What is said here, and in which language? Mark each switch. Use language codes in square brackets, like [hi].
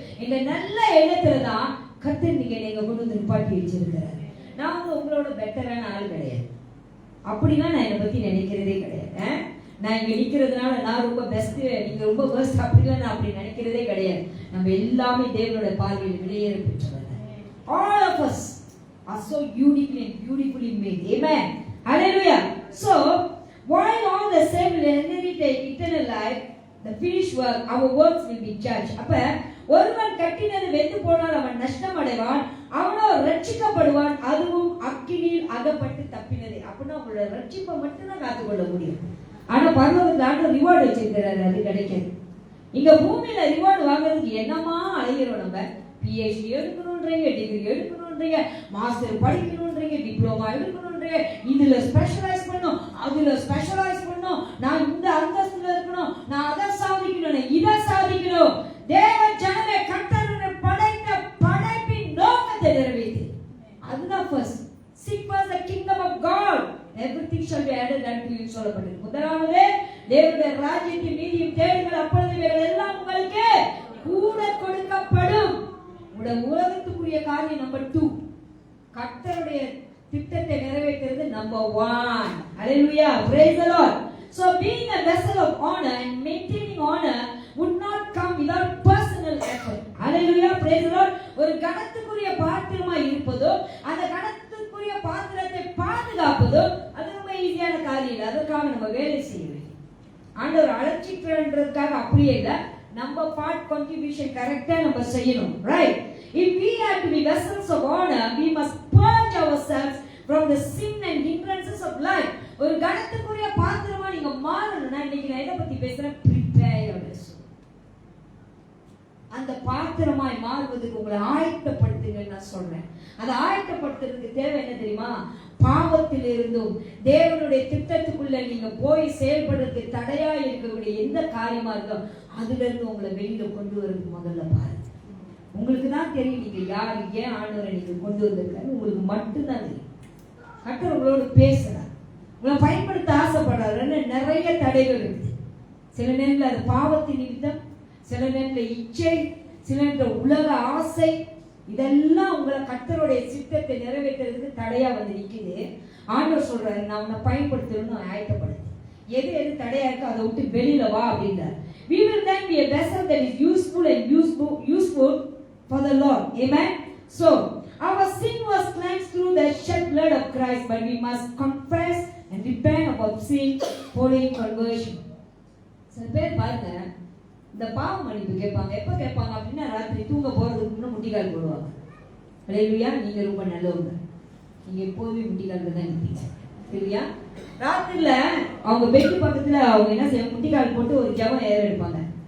[ta] இந்த நல்ல எண்ணத்துலதான் கர்த்தர் நீங்க கொண்டு வந்து நிப்பாட்டி வச்சிருக்கிறாரு. நான் உங்களோட பெட்டரான ஆள் கிடையாது, அப்படின்னா நான் என்னை பத்தி நினைக்கிறதே கிடையாது. நான் இங்க நிக்கிறதுனால நான் ரொம்ப பெஸ்ட், நீங்க ரொம்ப பெஸ்ட் அப்படிலாம் நான் அப்படி நினைக்கிறதே கிடையாது. நம்ம எல்லாமே தேவனோட பார்வையில் விலையேற பெற்றவர்கள். [en] All of us are so uniquely and beautifully made. Amen. Hallelujah. So, while all the same will inherit eternal life, the finished work, our works will be judged. [ta] அப்ப ஒருவன் கட்டினது வெந்து போனால் அவன் நஷ்டம் அடைவான், அவனோ ரட்சிக்கப்படுவான், அதுவும் அக்கினியில் அகப்பட்டு தப்பினது. அப்படின்னா உங்களோட ரட்சிப்பை மட்டும்தான் காத்துக்கொள்ள முடியும். ஆனா பரலோகத்துல ஆண்டவர் ரிவார்டு வச்சிருக்கிறாரு, அது கிடைக்காது. இங்க பூமியில ரிவார்டு வாங்குறதுக்கு என்னமா அலைகிறோம் நம்ம. PhD எடுக்கணும்ன்றீங்க, டிகிரி எடுக்கணும்ன்றீங்க, மாஸ்டர் படிக்கணும்ன்றீங்க, டிப்ளமா எடுக்கணும்ன்றீங்க, இதுல ஸ்பெஷலைஸ் பண்ணணும், அதுல ஸ்பெஷலைஸ் பண்ணணும், நான் இந்த அந்தஸ்துல இருக்கணும், நான் அதை சாதிக்கணும், இதை சாதிக்கணும். தேவ ஜனமே கர்த்தர் படைத்த படைப்பின் நோக்கத்தை நிறைவேற்று. அதுதான் first. [en] Seek first the kingdom of God, everything shall be added unto you [ta] சொல்லப்பட்டது. முதலாவது தேவனுடைய ராஜ்யத்தின் நீதியும் தேடுங்கள், அப்பொழுது இவைகள் எல்லாம் உங்களுக்கு கூட கொடுக்கப்படும். உலகத்துக்குரிய காரியம் நம்பர் 2, கர்த்தருடைய திட்டத்தை நிறைவேற்றுறது number 1. [en] Hallelujah, praise the Lord. So being a vessel of honor and maintaining honor would not come without personal effort. Hallelujah, praise the Lord. [ta] ஒரு கணத்துக்குரிய பாத்திரமாய் இருப்பதோ அந்த கணத்துக்குரிய பாத்திரத்தை பாதுகாப்பதோ அது ரொம்ப ஈஸியான காரியம் இல்லை. அதற்காக நம்ம வேலை செய்ய வேண்டும். ஆண்டவர் அழைச்சிக்கிறன்றதுக்காக அப்படியே இல்லை, நம்ம பார்ட் கான்ட்ரிபியூஷன் கரெக்டா நம்ம செய்யணும். Right? [en] If we are to be vessels of honor, we must purge ourselves from the sin and hindrances of life. [ta] ஒரு கணத்துக்குரிய பாத்திரமா நீங்க மாறணும்னா இன்னைக்கு நான் எதை பத்தி பேசுறேன்? [en] Prepare yourself. [ta] அந்த பாத்திரமாய் மாறுவதற்கு உங்களை ஆயத்தப்படுத்த ஆயத்தப்படுத்துங்கன்னு நான் சொல்றேன். அதை ஆயத்தப்படுத்துறதுக்கு தேவை என்ன தெரியுமா? பாவத்தில் இருந்தும் தேவனுடைய திட்டத்துக்குள்ள நீங்க போய் செயல்படுறதுக்கு தடையா இருக்கக்கூடிய எந்த காரியமா இருக்கோ அதுல இருந்து உங்களை வெளியில கொண்டு வரது முதல்ல பாருங்க. உங்களுக்கு தான் தெரியும் நீங்க யார், ஏன் ஆண்டவரை நீங்க கொண்டு வந்திருக்காரு, உங்களுக்கு மட்டும்தான் தெரியும். கர்த்தர் உங்களோட பேசுறார், உங்களை பயன்படுத்த ஆசைப்படுறாரு. நிறைய தடைகள் இருக்கு. சில நேரத்தில் அது பாவத்தின் நிமித்தம், சில நேரத்தில் இச்சை, சில நேரத்தில் உலக ஆசை, இதெல்லாம் உங்களை கர்த்தருடைய சித்தத்தை நிறைவேற்றுறதுக்கு தடையா வந்து நிக்குது. ஆண்டவர் சொல்றாரு, நான் உன்னை பயன்படுத்தணும்னு ஆயத்தப்படுது. எது எது தடையா இருக்கோ அதை விட்டு வெளியில வா அப்படின்றார். [en] We will then be a vessel that is useful and useful for the Lord. Amen. So our sin was cleansed through the shed blood of Christ, but we must confess and repent about sin following conversion. [ta] சில பேர் பாருங்க, இந்த பாவ மன்னிப்பு கேட்பாங்க. எப்ப கேட்பாங்க அப்படின்னா, ராத்திரி தூங்க போறதுக்கு முன்ன முட்டிக்கால் போடுவாங்க. ஹல்லேலூயா. நீங்க ரொம்ப நல்லவங்க, நீங்க எப்போதுமே முட்டிக்கால் தான் இருப்பீங்க. சரியா? ராத்திரில அவங்க பெட்டு பக்கத்துல அவங்க என்ன செய்ய, முட்டிக்கால் போட்டு ஒரு ஜெபம் ஏற எடுப்பாங்க.